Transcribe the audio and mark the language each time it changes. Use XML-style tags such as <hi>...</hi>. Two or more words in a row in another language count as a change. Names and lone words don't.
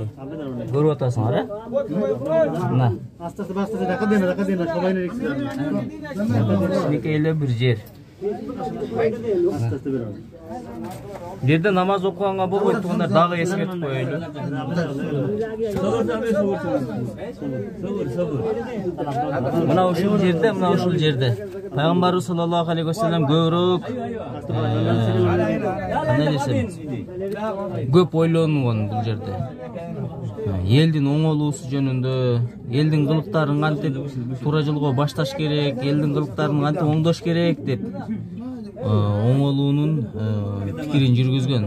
<ky>Көрүп атасыңар, э? Мына. Кичинекей эле бир жер. Жерде намаз окуганга болбойт, тугандар дагы эскертип коелу. Мына ушул жерде Пайгамбарыбыз</ky> <ar>صلى الله عليه وسلم</ar> <ky>көбүрөөк көп ойлонгон бул жерде. Элдин оңолуусу жөнүндө, элдин кылыктарын кантип туура жолго башташ керек, элдин кылыктарын кантип оңдош керек деп оңолуунун пикирин жүргүзгөн.</ky>